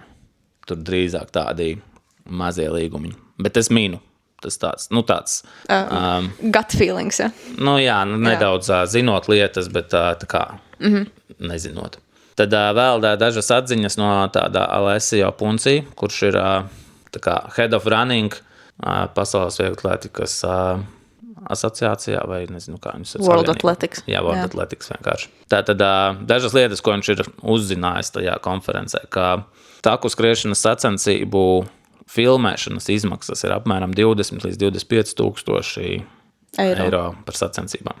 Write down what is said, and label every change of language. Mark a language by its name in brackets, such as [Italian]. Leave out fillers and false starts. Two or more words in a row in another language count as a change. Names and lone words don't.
[Latvian] Tur drīzāk tādi mazie līgumiņi. Bet es mīnu. Tas tāds, [English] gut feelings, ja? [Latvian] Nedaudz zinot lietas, bet tā kā nezinot. Tad vēl dažas atziņas no tāda Alessio Punci, kurš ir tā kā [English] head of running [Latvian] pasaules vieglatlētikas asociācijā, vai nezinu, kā viņas ir. World Athletics. Jā, World Athletics vienkārši. Tātad dažas lietas, ko viņš ir uzzinājis tajā konferencē, ka taku skriešanas sacensību filmēšanas izmaksas ir apmēram 20 līdz 25,000 eiro par sacensībām.